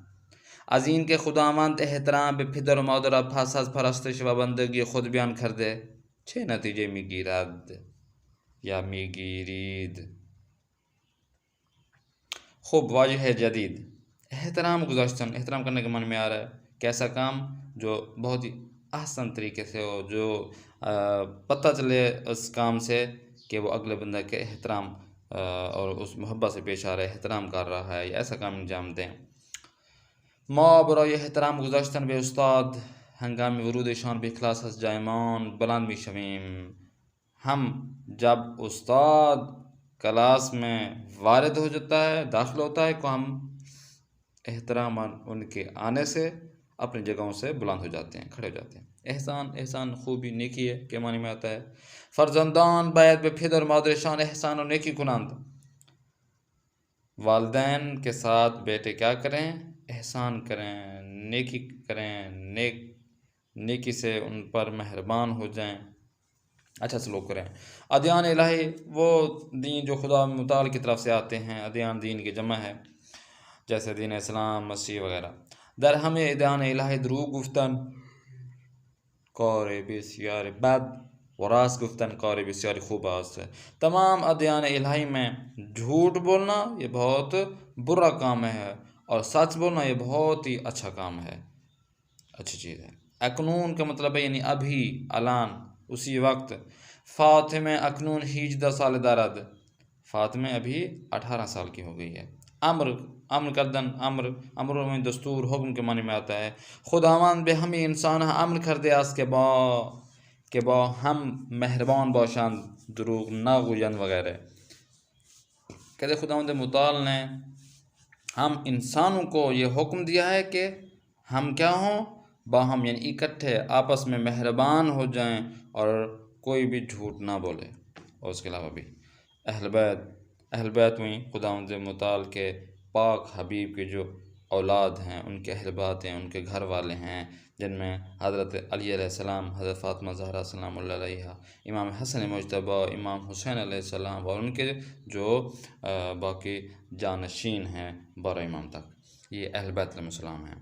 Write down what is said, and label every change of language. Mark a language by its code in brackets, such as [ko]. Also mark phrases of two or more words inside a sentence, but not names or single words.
[fa] از این که خداوند احترام به پدر و مادر را پس از پرستش و بندگی خود بیان کرده چه نتیجه میگیرد یا میگیرید؟ [ur] خوب [fa] واجہ جدید احترام گزاشتن، [ur] احترام کرنے کے معنی میں آ رہا ہے کہ ایسا کام جو بہت ہی احسن طریقے سے ہو، جو پتہ چلے اس کام سے کہ وہ اگلے بندہ کے احترام اور اس محبت سے پیش آ رہا ہے، احترام کر رہا ہے، یا ایسا کام انجام دیں۔ [fa] ما برای احترام گذاشتن به استاد ہنگام ورودشان به کلاس از جایمان بلند می شویم. [ur] ہم جب استاد کلاس میں وارد ہو جاتا ہے، داخل ہوتا ہے، کو ہم احترام ان کے آنے سے اپنی جگہوں سے بلند ہو جاتے ہیں، کھڑے ہو جاتے ہیں۔ احسان خوبی نیکی ہے کے معنی میں آتا ہے۔ [fa] فرزندان باید به پدر و مادرشان احسان و نیکی کنند. [ur] والدین کے ساتھ بیٹے کیا کریں؟ احسان کریں، نیکی کریں، نیکی سے ان پر مہربان ہو جائیں، اچھا سلوک کریں۔ ادیان الہی وہ دین جو خدا متعال کی طرف سے آتے ہیں، ادیان دین کی جمع ہے، جیسے دین اسلام، مسیح وغیرہ۔ [fa] در ہمیں ادیان الہی دروغ گفتن کار بسیار بد و راست گفتن کار بسیار خوب است ہے۔ [ur] تمام ادیان الہی میں جھوٹ بولنا یہ بہت برا کام ہے، اور سچ بولنا یہ بہت ہی اچھا کام ہے، اچھی چیز ہے۔ اکنون کا مطلب ہے یعنی ابھی، الان، اسی وقت۔ [fa] فاطمہ اکنون 18 سال دارد. [ur] فاطمہ ابھی 18 سال کی ہو گئی ہے۔ [fa] امر کردن، [ur] امر میں دستور، حکم کے معنی میں آتا ہے۔ [fa] خداوند به ہمیں انسان امر کرده است کہ با ہم مہربان باشند، دروغ نہ گویند وغیرہ۔ [ur] کہتے خداوند متعال نے ہم انسانوں کو یہ حکم دیا ہے کہ ہم کیا ہوں؟ باہم یعنی اکٹھے آپس میں مہربان ہو جائیں اور کوئی بھی جھوٹ نہ بولے۔ اور اس کے علاوہ بھی اہل بیت میں خداوند متعال کے پاک حبیب کے جو اولاد ہیں، ان کے اہل بیت ہیں، ان کے گھر والے ہیں، جن میں حضرت علی [ar] علیہ السلام، [ur] حضرت فاطمہ زہرا [ar] سلام اللہ علیہ، [ur] امام حسن مجتبیٰ، امام حسین [ar] علیہ السلام، [ur] اور ان کے جو باقی جانشین ہیں 12 امام تک، یہ اہل بیت [ar] علیہ السلام [ur] ہیں۔